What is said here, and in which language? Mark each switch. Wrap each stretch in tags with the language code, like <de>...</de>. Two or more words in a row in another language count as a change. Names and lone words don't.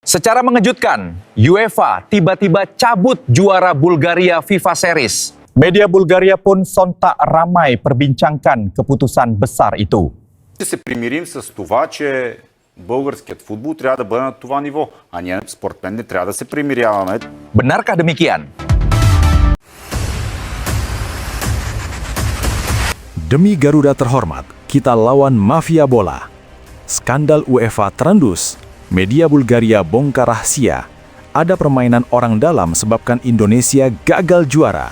<id>Secara mengejutkan, UEFA tiba-tiba cabut juara Bulgaria FIFA Series. Media Bulgaria pun sontak ramai perbincangkan keputusan besar itu.</id> <bg>Ще се примирим с това, че българският футбол трябва да бъде на това ниво, а ние според мен не трябва да се примиряваме.</bg> <id>Benarkah demikian? Demi Garuda terhormat, kita lawan mafia bola. Skandal UEFA terendus. Media Bulgaria bongkar rahasia. Ada permainan orang dalam sebabkan Indonesia gagal juara.</id>